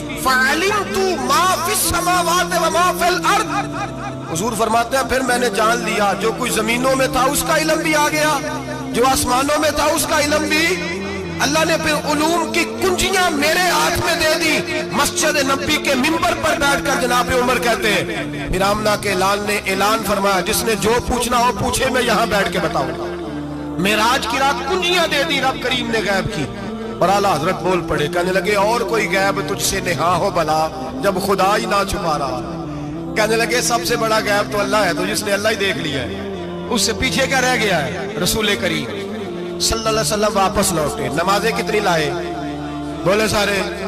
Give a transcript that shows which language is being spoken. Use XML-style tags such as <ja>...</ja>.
<ar>فَعَلِمْتُ مَا فِي السَّمَاوَاتِ وَمَا فِي الْأَرْضِ،</ar> <ur>حضور فرماتے ہیں پھر میں نے جان لیا جو کچھ زمینوں میں تھا اس کا علم بھی آ گیا، جو آسمانوں میں تھا اس کا علم بھی. اللہ نے پھر علوم کی کنجیاں میرے ہاتھ میں دے دی. مسجد نبی کے منبر پر بیٹھ کر جناب عمر کہتے ہیں پھر آمنہ کے لال نے اعلان فرمایا جس نے جو پوچھنا ہو پوچھے، میں یہاں بیٹھ کے بتاؤں گا. معراج کی رات کنجیاں دے دی رب کریم نے غیب کی. اور اعلیٰ حضرت بول پڑے کہنے لگے اور کوئی غیب تجھ سے نہا ہو بلا جب خدا ہی نہ چھپا رہا. کہنے لگے سب سے بڑا غیب تو اللہ ہے، تو جس نے اللہ ہی دیکھ لیا ہے اس سے پیچھے کیا رہ گیا ہے. رسول کریم صلی اللہ علیہ وسلم واپس لوٹے. نمازیں کتنی لائے؟ بولے سارے.</ur>